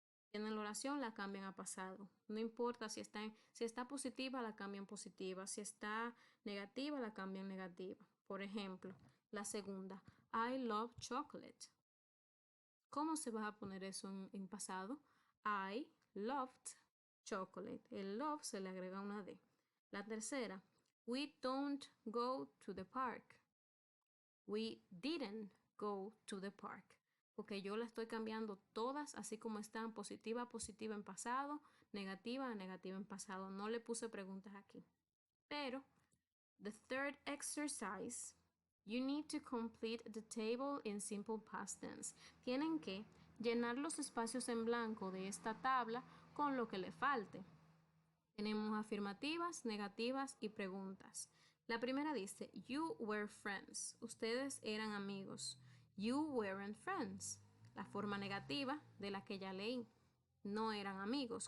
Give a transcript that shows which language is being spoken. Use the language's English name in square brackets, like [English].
[Spanish] Tienen la oración, la cambian a pasado. No importa si está positiva, la cambian positiva. Si está negativa, la cambian negativa. Por ejemplo, la segunda, [English] I love chocolate. [Spanish] ¿Cómo se va a poner eso en pasado? [English] I loved chocolate. [Spanish] El love se le agrega una D. La tercera, [English] we don't go to the park. We didn't go to the park. [Spanish] Porque yo la estoy cambiando todas así como están, positiva a positiva en pasado, negativa a negativa en pasado. No le puse preguntas aquí. [English] Pero, the third exercise, you need to complete the table in simple past tense. [Spanish] Tienen que llenar los espacios en blanco de esta tabla con lo que le falte. Tenemos afirmativas, negativas y preguntas. La primera dice, [English] you were friends. [Spanish] Ustedes eran amigos. [English] You weren't friends. [Spanish] La forma negativa de la que ya leí. No eran amigos.